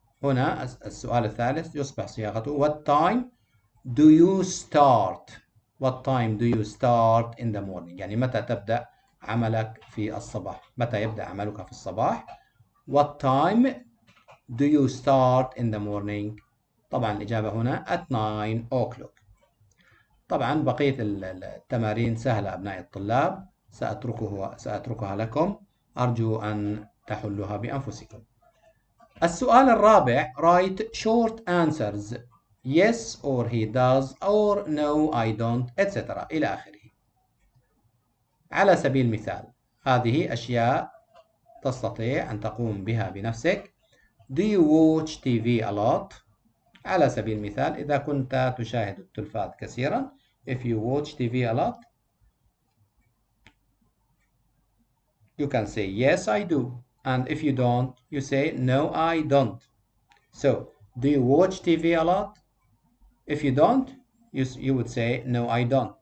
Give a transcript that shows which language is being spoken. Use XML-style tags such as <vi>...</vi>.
<ar>هنا السؤال الثالث يصبح صياغته</ar> <en>what time do you start. what time do you start in the morning</en> <ar>يعني متى تبدأ عملك في الصباح. متى يبدأ عملك في الصباح.</ar> <en>what time do you start in the morning.</en> <ar>طبعا الإجابة هنا</ar> <en>at 9 o'clock.</en> <ar>طبعا بقية التمارين سهلة أبنائي الطلاب سأتركها لكم. أرجو أن تحلوها بأنفسكم. السؤال الرابع</ar> <en>write short answers yes or he does or no I don't etc.</en> <ar>إلى آخره. على سبيل المثال هذه أشياء تستطيع أن تقوم بها بنفسك.</ar> <en>do you watch TV a lot.</en> <ar>على سبيل المثال إذا كنت تشاهد التلفاز كثيرا</ar> <en>if you watch TV a lot you can say yes I do and if you don't you say no I don't. so do you watch TV a lot. if you don't you would say no I don't.</en>